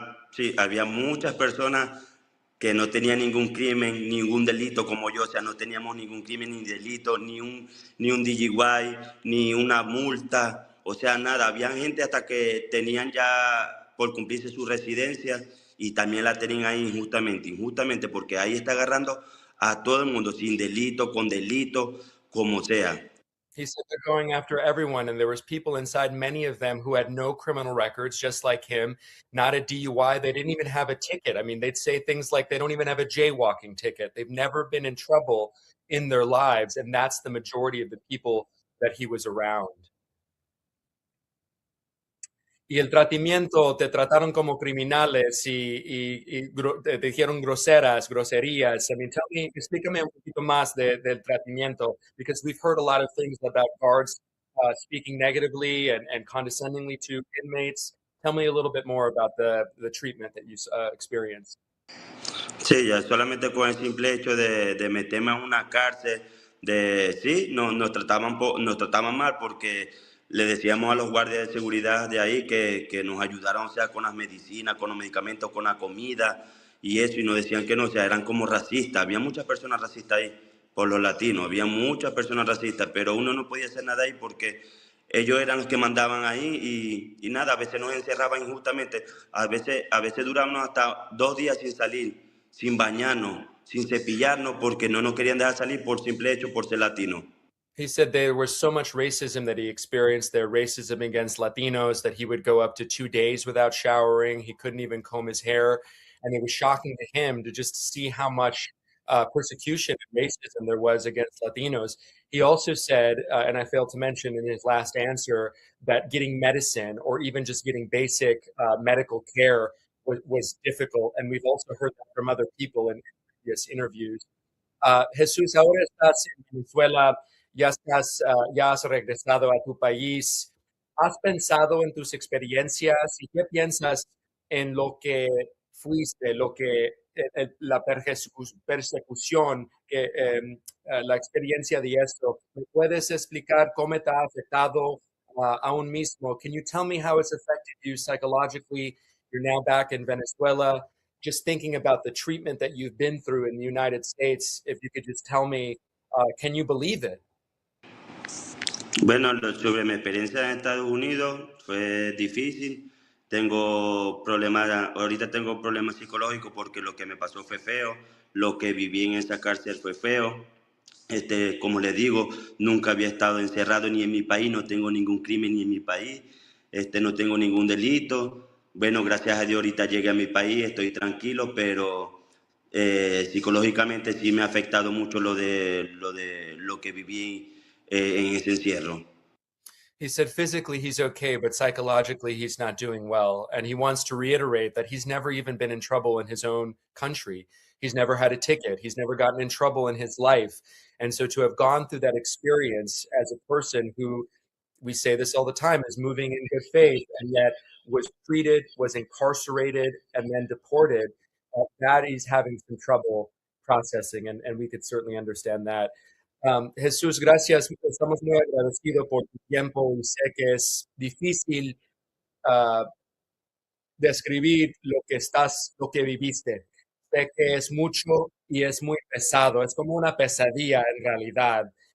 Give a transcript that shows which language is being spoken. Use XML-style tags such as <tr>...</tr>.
<es>Sí, había muchas personas que no tenían ningún crimen, ningún delito como yo, o sea, no teníamos ningún crimen ni delito, ni un DUI, ni una multa, o sea, nada. Había gente hasta que tenían ya por cumplirse su residencia y también la tenían ahí injustamente, porque ahí está agarrando a todo el mundo, sin delito, con delito, como sea.</es> <en>He said they're going after everyone, and there was people inside, many of them who had no criminal records, just like him, not a DUI. They didn't even have a ticket. I mean, they'd say things like they don't even have a jaywalking ticket. They've never been in trouble in their lives, and that's the majority of the people that he was around.</en> <es>Y el tratamiento, te trataron como criminales y te dijeron groserías.</es> <en>I mean,</en> <es>explícame un poquito más del tratamiento,</es> <en>because we've heard a lot of things about guards speaking negatively and condescendingly to inmates. Tell me a little bit more about the treatment that you experienced.</en> <es>Sí, ya solamente con el simple hecho de meterme a una cárcel, sí, nos trataban mal porque le decíamos a los guardias de seguridad de ahí que nos ayudaran, o sea, con las medicinas, con los medicamentos, con la comida y eso, y nos decían que no, o sea, eran como racistas. Había muchas personas racistas ahí por los latinos, había muchas personas racistas, pero uno no podía hacer nada ahí porque ellos eran los que mandaban ahí y nada, a veces nos encerraban injustamente, a veces durábamos hasta 2 días sin salir, sin bañarnos, sin cepillarnos, porque no nos querían dejar salir por simple hecho por ser latino.</es> <en>He said there was so much racism that he experienced there, racism against Latinos, that he would go up to 2 days without showering. He couldn't even comb his hair. And it was shocking to him to just see how much persecution and racism there was against Latinos. He also said, and I failed to mention in his last answer, that getting medicine or even just getting basic medical care was difficult. And we've also heard that from other people in previous interviews.</en> <es>Jesús, ahora estás en Venezuela, ya has regresado a tu país. ¿Has pensado en tus experiencias y qué piensas en lo que fuiste, la persecución, la experiencia de esto? ¿Me puedes explicar cómo te ha afectado aún mismo?</es> <en>Can you tell me how it's affected you psychologically? You're now back in Venezuela. Just thinking about the treatment that you've been through in the United States, if you could just tell me, can you believe it?</en> <es>Bueno, sobre mi experiencia en Estados Unidos fue difícil. Tengo problemas, ahorita tengo problemas psicológicos porque lo que me pasó fue feo, lo que viví en esa cárcel fue feo. Como les digo, nunca había estado encerrado ni en mi país, no tengo ningún crimen ni en mi país, no tengo ningún delito. Bueno, gracias a Dios ahorita llegué a mi país, estoy tranquilo, pero psicológicamente sí me ha afectado mucho lo que viví en ese encierro.</es> <en>He said physically he's okay, but psychologically he's not doing well. And he wants to reiterate that he's never even been in trouble in his own country. He's never had a ticket. He's never gotten in trouble in his life. And so to have gone through that experience as a person who, we say this all the time, is moving in good faith and yet was treated, was incarcerated, and then deported, that he's having some trouble processing. And we could certainly understand that.</en> <es>Jesús, gracias. Estamos muy agradecidos por tu tiempo y sé que es difícil uh, describir lo que viviste. Sé que es mucho y es muy pesado. Es como una pesadilla en realidad.</es>